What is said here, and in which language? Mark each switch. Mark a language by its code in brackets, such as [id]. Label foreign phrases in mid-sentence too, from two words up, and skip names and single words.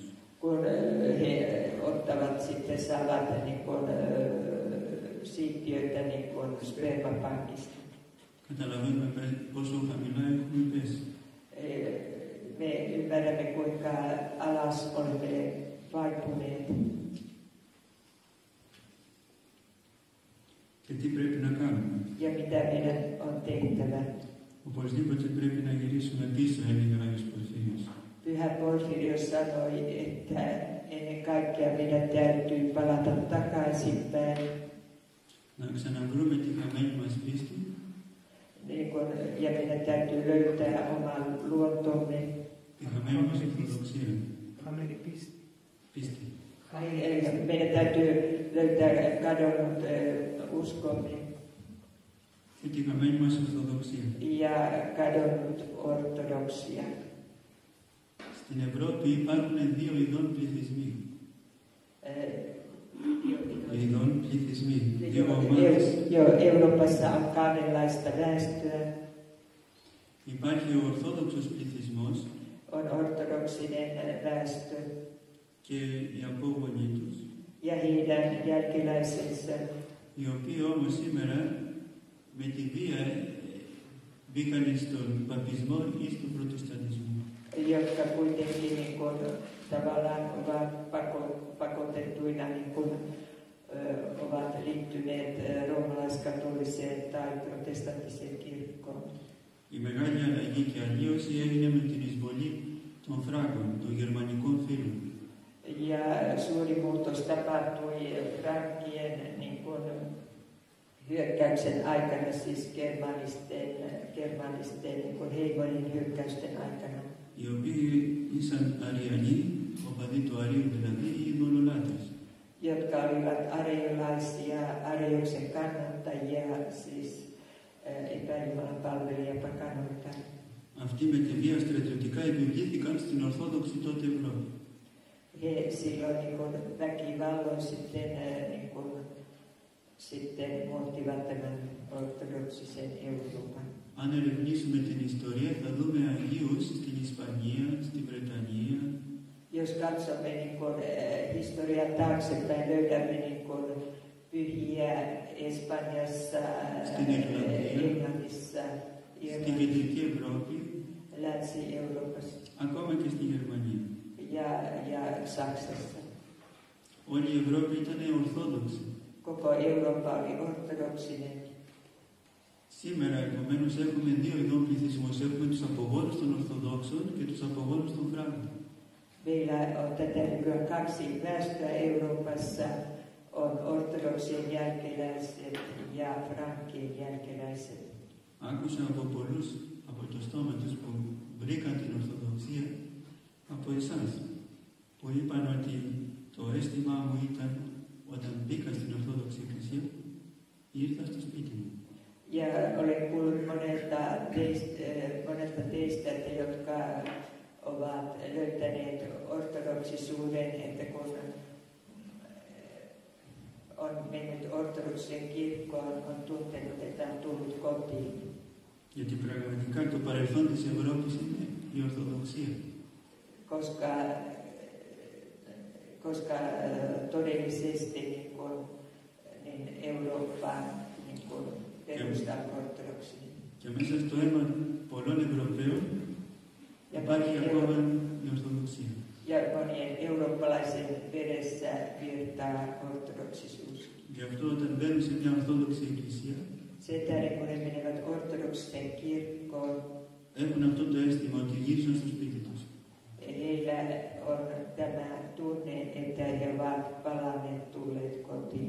[fi] Kun he ottavat sitten saavat niin kuin, siittiöitä niin kuin spermapankista. [el] Καταλαβαίνουμε πόσο χαμηλά έχουμε πέσει. [fi] Me ymmärrämme, kuinka alas olemme vaipuneet. [el] και τι πρέπει να κάνουμε. [fi] ja mitä meidän on tehtävä. [el] Οπωσδήποτε πρέπει να γυρίσουμε πίσω, έλεγε ο Άγιος Πορφύριος. [fi] Pyhä Porfirios sanoi, että ennen kaikkea meidän täytyy palata takaisinpäin. [el] Να ξαναβρούμε τη χαμένη μας πίστη. [fi] Ja meidän täytyy löytää oman luontomme. [el] Τη χαμένη μας ορθοδοξία. Χαμένη πίστη. Πίστη. [fi] Eli meidän täytyy löytää kadonnut uskomme [el] Και τη χαμένη μας ορθοδοξία. [fi] ja kadonnut ortodoksia. [el] Στην Ευρώπη υπάρχουν δύο ειδών πληθυσμοί. Ειδών πληθυσμοί. Δύο ομάδες. [fi] Euroopassa on kahdenlaista väestöä. [el] Υπάρχει ο ορθόδοξος πληθυσμός [fi] On ortodoksinen väestö [el] και οι απόγονοι τους, [fi] ja heidän jälkeläisensä, [el] οι οποίοι όμως σήμερα με τη βία μπήκαν στον παπισμό ή στον προτεσταντισμό. [fi] jotka kuitenkin tavallaan ovat pakotettuina ovat liittyneet roomalaiskatoliseen tai protestanttiseen kirkkoon. [el] Η μεγάλη αλλαγή και αλλίωση έγινε με την εισβολή των Φράγκων, των γερμανικών φίλων. [fi] Ja suuri muutos tapahtui Frankien hyökkäyksen aikana, siis germanisten heimonin hyökkäysten aikana. [el] Οι οποίοι ήσαν αριανοί, οπαδοί του Αρίου δηλαδή, οι ειδωλολάτρες. [fi] Jotka olivat areiolaisia, Areioksen kannattajia, siis epäjumalan palvelijia pakanoita. [el] Αυτοί με τη βία στρατιωτικά επιβλήθηκαν στην Ορθόδοξη τότε Ευρώπη. [fi] He silloin väkivalloin sitten muuttivat tämän ortodoksisen Euroopan. [el] Αν ερευνήσουμε την ιστορία θα δούμε Αγίους στην Ισπανία, στην Βρετανία. [fi] Jos katsomme historiaa taaksepäin, löydämme pyhiä Espanjassa, Englannissa, [el] στην Κεντρική Ευρώπη, [fi] Länsi-Euroopassa [el] ακόμα και στη Γερμανία. [fi] ja Saksassa. [el] Όλη η Ευρώπη ήταν ορθόδοξη. [fi] Koko Eurooppa oli ortodoksinen. [el] Σήμερα, επομένως, έχουμε δύο ειδών πληθυσμούς. Έχουμε τους απογόνους των Ορθοδόξων και τους απογόνους των Φράγκων. [fi] Meillä on tätä nykyään kaksi väestöä Euroopassa, on ortodoksien jälkeläiset ja frankien jälkeläiset. [el] Άκουσα από πολλούς από το στόμα τους που βρήκαν την Ορθοδοξία από εσάς, που είπαν ότι το αίσθημά μου ήταν όταν μπήκα στην Ορθόδοξη Εκκλησία, ήρθα στο σπίτι μου. [fi] Ja olen kuullut monelta teistä, jotka ovat löytäneet ortodoksisuuden, että kun on mennyt ortodoksien kirkkoon, on tuntenut, että on tullut kotiin. [el] Γιατί πραγματικά το παρελθόν της Ευρώπης είναι η Ορθοδοξία. [fi] Koska todellisesti Eurooppa perustaa ortodoksinen. [el] Και μέσα στο αίμα πολλών Ευρωπαίων υπάρχει ακόμα η Ορθοδοξία. [fi] Ja monien eurooppalaisen veressä virtaa ortodoksisuus. [el] Γι' αυτό όταν μπαίνουν σε μια Ορθόδοξη Εκκλησία, [fi] Sen tähden kun ne menevät ortodoksiseen kirkkoon, [el] έχουν αυτό το αίσθημα ότι γύρισαν στο σπίτι τους. [fi] Heillä on tämä tunne, että he ovat palanneet tulleet kotiin.